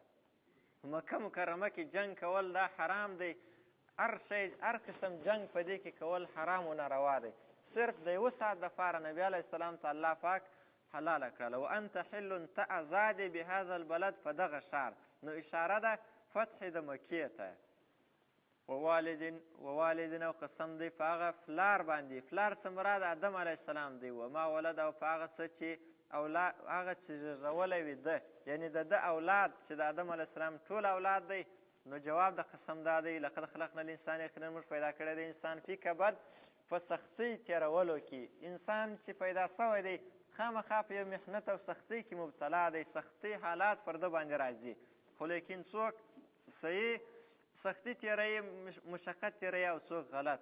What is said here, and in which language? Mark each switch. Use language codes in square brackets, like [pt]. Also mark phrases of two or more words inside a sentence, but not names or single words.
[ps] مکه مکرمه کې جنګ کول دا حرام دی. هر شی هر قسم جنګ په دې کې کول حرام و ناروا دی. صرف د 1 ساعت دپاره نبي علیه السلام ته الله پاک حلاله کړله. [ar] وانت حل [ps] ته ازاد [ar] بهذا البلد [ps] په دغه ښار. نو اشاره ده فتح د مکې ته. ووالدین او قسم دی په هغه فلار باندې. فلار څه مراد آدم علیه السلام دی. [ar] وما ولد [ps] او په هغه څه چې هغه چې زیږولی وي ده، یعنی د ده اولاد چې د آدم علیه السلام ټول اولاد دی. نو جواب د قسم دا دی [ar] لقد خلقنا الانسان [ps] یقینا موږ پیدا کړی دی انسان [ar] فی کبد [ps] په سختۍ تېرولو کې. انسان چې پیدا سوی دی خامخا په یو محنت او سختۍ کې مبتلا دی. سختۍ حالات پر ده باندې راځي، خو لیکن څوک صحیح سختی تیروي مشقت تیروي او څوک غلط.